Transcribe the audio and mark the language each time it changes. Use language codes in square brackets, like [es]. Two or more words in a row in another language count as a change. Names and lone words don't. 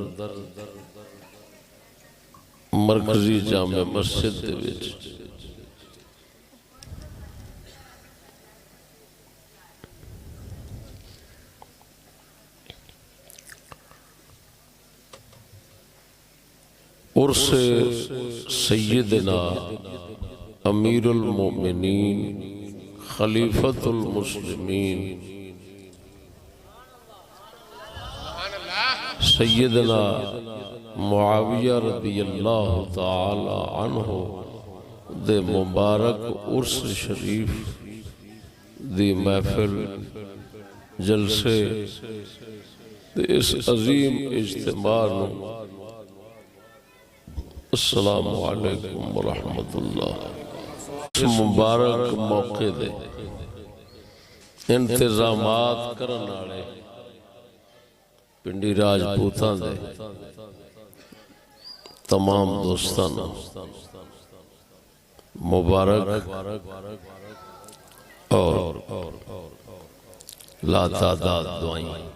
[pa] مرکزی جامع مسجد دے وچ عرسِ [ar] سيدنا أمير المؤمنين خليفة المسلمين [pa] سیدنا معاویہ [ar] رضي الله تعالى عنه [pa] دے مبارک عرس شریف دی محفل جلسے دے اس عظیم اجتماع نوں [ar] السلام عليكم ورحمة الله [pa] اس مبارک موقعے دے انتظامات کرن والے پنڈی راجپوتاں دے تمام دوستاں نوں مبارک اور لاتعداد دعائیں.